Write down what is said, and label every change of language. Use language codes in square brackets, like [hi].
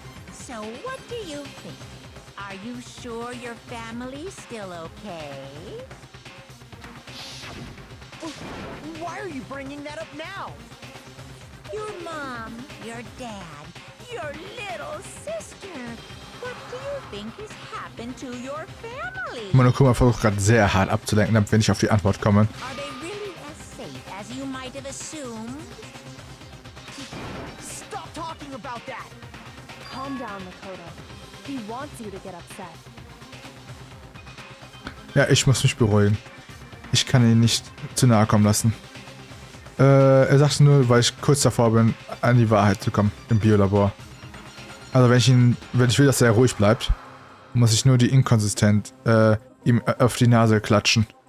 [en] So what do you think? Are you sure your family's still okay? Why are you bringing that up now? Your mom, your dad, Your little sister. What do you think has happened to your family? [de] Monokuma versucht gerade sehr hart abzulenken, damit wir nicht auf die Antwort kommen. [en] Are they really as safe as you might have assumed? Stop talking about that! Calm down, Makoto. He wants you to get upset. [de] Ja, ich muss mich beruhigen. Ich kann ihn nicht zu nahe kommen lassen. Er sagte nur, weil ich kurz davor bin, an die Wahrheit zu kommen im Biolabor. Also wenn ich will, dass er ruhig bleibt, muss ich nur die inkonsistent ihm auf die Nase klatschen.